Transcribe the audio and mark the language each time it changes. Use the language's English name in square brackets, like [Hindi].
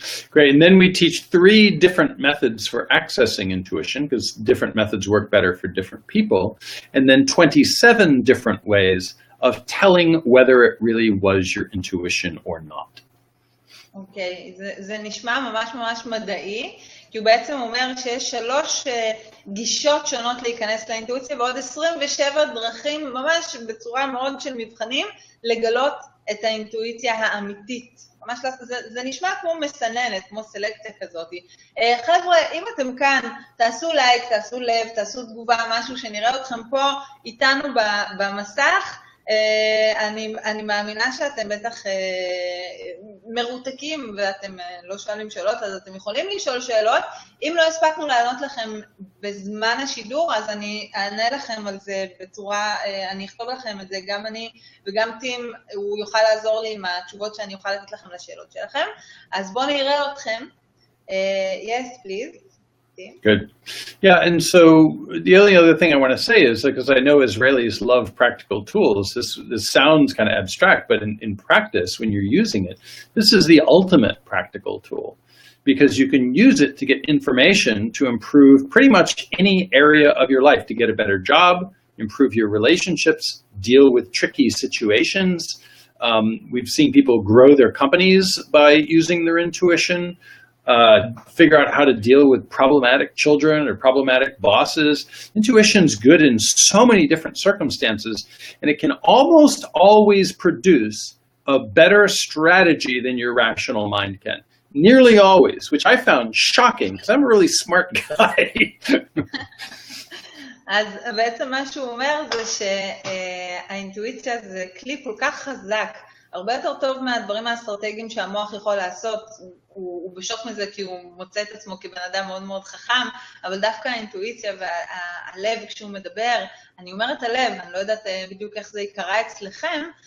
[English] Great, and then we teach 3 different methods for accessing intuition, because different methods work better for different people, and then 27 different ways of telling whether it really was your intuition or not. [Hebrew] אוקיי, זה נשמע ממש ממש מדעי, כי הוא בעצם אומר שיש 3 גישות שונות להיכנס לאינטואיציה, ועוד 27 דרכים ממש בצורה מאוד של מבחנים, לגלות את האינטואיציה האמיתית. ממש זה נשמע כמו מסננת, כמו סלקציה כזאת. חבר'ה, אם אתם כאן, תעשו לייק, תעשו לב, תעשו תגובה, משהו שנראה אתכם פה איתנו במסך. אני מאמינה שאתם בטח מרותקים ואתם לא שואלים שאלות, אז אתם יכולים לשאול שאלות. אם לא הספקנו לענות לכם בזמן השידור, אז אני אענה לכם על זה בצורה, אני אכתוב לכם את זה, גם אני וגם טים, הוא יוכל לעזור לי עם התשובות שאני אוכל לתת לכם לשאלות שלכם. אז בואו נראה אתכם. [English] Yes, please. Good. Yeah, and so the only other thing I want to say is, because I know Israelis love practical tools, this sounds kind of abstract, but in practice, when you're using it, this is the ultimate practical tool, because you can use it to get information to improve pretty much any area of your life, to get a better job, improve your relationships, deal with tricky situations. We've seen people grow their companies by using their intuition, figure out how to deal with problematic children or problematic bosses. Intuition's good in so many different circumstances, and it can almost always produce a better strategy than your rational mind can. Nearly always, which I found shocking, because I'm a really smart guy. [Hebrew] אז בעצם מה שהוא אומר זה שהאינטואיציה זה כלי כל כך חזק, הרבה יותר טוב מהדברים האסטרטגיים שהמוח יכול לעשות. הוא בשוק מזה כי הוא מוצא את עצמו כבן אדם מאוד מאוד חכם, אבל דווקא האינטואיציה והלב כשהוא מדבר, אני אומרת הלב, אני לא יודעת בדיוק איך זה יקרה אצלכם,